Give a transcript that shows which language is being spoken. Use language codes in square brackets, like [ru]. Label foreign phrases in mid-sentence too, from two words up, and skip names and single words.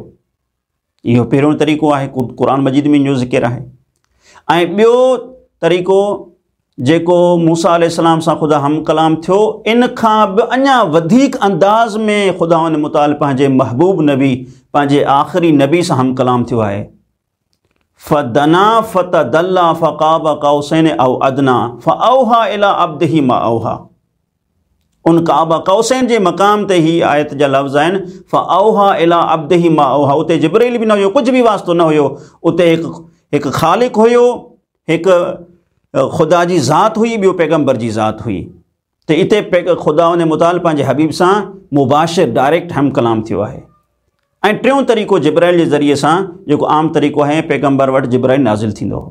[sd] इहो पहिरियों तरीक़ो आहे, क़ुरान मजीद में इहो ज़िक्र आहे। ऐं ॿियो तरीक़ो जेको मूसा अलैहिस्सलाम सां ख़ुदा हम कलाम थियो, इन खां बि अञा वधीक अंदाज़ में ख़ुदा मुताल पंहिंजे महबूब नबी, पंहिंजे आख़िरी नबी सां हम कलाम थियो आहे। [ar] فدنا فتدلى فكان قاب قوسين أو أدنى فأوحى إلى عبده ما أوحى. [sd] उन [ar] قاب قوسين [sd] जे मक़ाम ते ही आयत जा लफ़्ज़ आहिनि, [ar] فأوحى إلى عبده ما أوحى. [sd] उते जिब्रील बि न हुयो, कुझु बि वास्तो न हुयो, उते हिकु ख़ालिक हुयो, हिकु ख़ुदा जी ज़ात हुई, ॿियो पैगंबर जी ज़ात हुई। त इते ख़ुदा उन मुताल पंहिंजे हबीब सां मुबाशिर डायरेक्ट हम कलाम थियो आहे। ऐं टियों तरीक़ो जिब्राइल जे ज़रिए सां, जेको आम तरीक़ो आहे, पैगंबर वटि जिब्राइल नाज़िल थींदो हो।